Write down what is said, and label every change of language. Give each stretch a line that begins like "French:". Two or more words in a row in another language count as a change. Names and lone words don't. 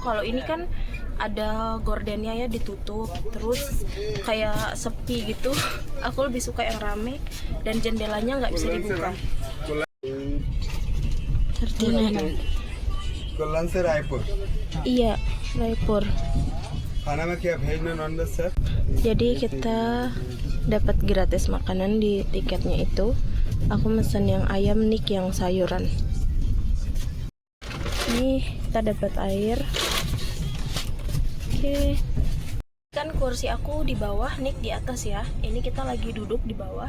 Indonesian: Kalau ini kan ada gordennya ya, ditutup terus kayak sepi gitu. Aku lebih suka yang rame dan jendelanya nggak bisa dibuka. Ferdinand. Kollan se Raipur. Iya, Raipur.
Hindi: खाना में क्या भेज में
English: non veg
Hindi: सर?
Indonesian: Jadi kita dapat gratis makanan di tiketnya itu. Aku pesan yang ayam, Nick yang sayuran. Ini kita dapat air. Oke. Kan kursi aku di bawah, Nick di atas ya. Ini kita lagi duduk di bawah.